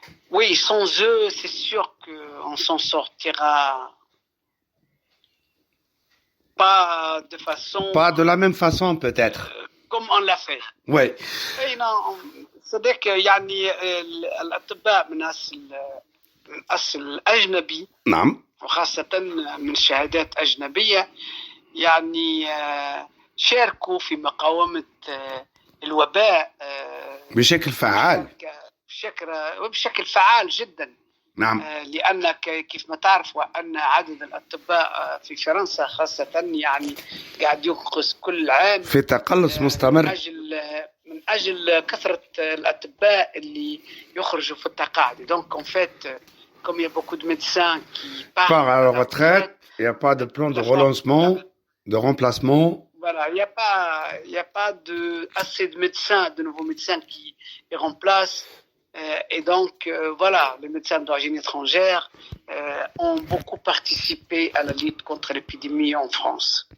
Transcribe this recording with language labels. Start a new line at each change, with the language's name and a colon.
French: Oui, sans eux, c'est sûr qu'on s'en sortira pas de la même façon peut-être. Comme on l'a fait. Oui.
Arabic: صدق يعني الأطباء من أصل أجنبي. نعم. وخاصة من شهادات أجنبية، يعني شاركوا في مقاومة الوباء بشكل فعال. وبشكل فعال جدا. نعم. لأن كيف ما تعرف أن عدد الأطباء في فرنسا خاصة يعني قاعد ينقص كل عام في تقلص مستمر من أجل كثرة الأطباء اللي يخرجوا في التقاعد.
French: Donc en fait, comme il y a beaucoup de médecins qui partent à la retraite, il n'y a pas de plan de relancement, de remplacement. Voilà, il n'y a pas assez de médecins, de nouveaux médecins qui les remplacent. Et donc, voilà, les médecins d'origine étrangère ont beaucoup participé à la lutte contre l'épidémie en France.